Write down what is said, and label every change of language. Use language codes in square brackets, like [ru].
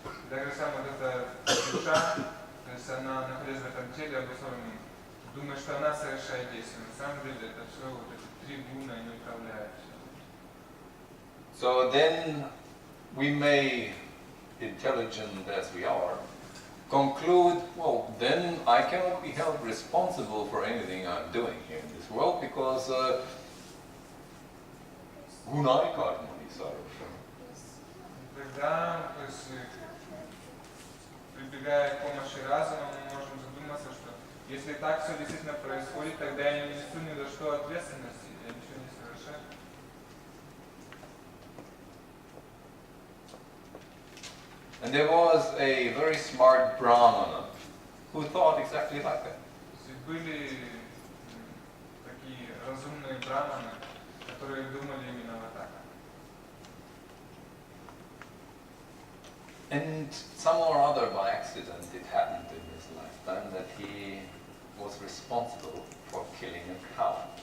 [ru] Так же самое вот эта душа, то есть она, находясь в этом теле, обусловлена, думает, что она совершает действие. На самом деле это все вот эти 3 гуны, они управляют все. [en] So then we may, intelligent as we are, conclude, well, then I cannot be held responsible for anything I'm doing here in this world because [sa] gunai karmani sarvasha. [ru] Тогда, то есть, прибегая к помощи разума, мы можем задуматься, что если так все действительно происходит, тогда я не несу ни за что ответственности, я ничего не совершаю. [en] And there was a very smart Brahmana who thought exactly like that. [ru] То есть были такие разумные браманы, которые думали именно вот так. [en] And somehow or other by accident it happened in his lifetime that he was responsible for killing a cow.